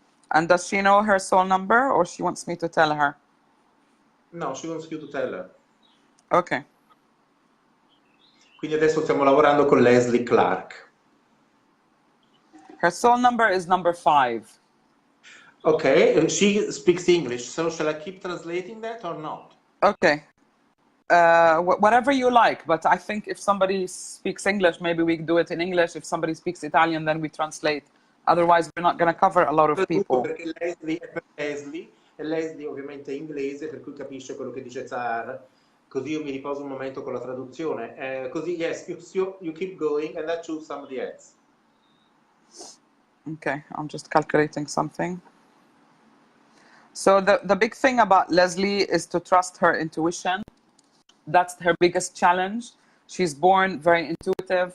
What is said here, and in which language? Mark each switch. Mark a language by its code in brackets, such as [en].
[en] And does she know her soul number, or she wants me to tell her? No, she wants you to tell her. Okay. [it] Quindi adesso stiamo lavorando con Leslie Clark. [en] Her soul number is number 5. Okay, she speaks English, so shall I keep translating that or not? Okay. Whatever you like, but I think if somebody speaks English, maybe we do it in English. If somebody speaks Italian, then we translate. Otherwise, we're not going to cover a lot of people. [it] Perché Leslie è per Leslie, e Leslie ovviamente è inglese, per cui capisce quello che dice Sahar. Così io mi riposo un momento con la traduzione. [en] Così, yes, you keep going and I choose somebody else. Okay, I'm just calculating something. So the big thing about Leslie is to trust her intuition. That's her biggest challenge. She's born very intuitive.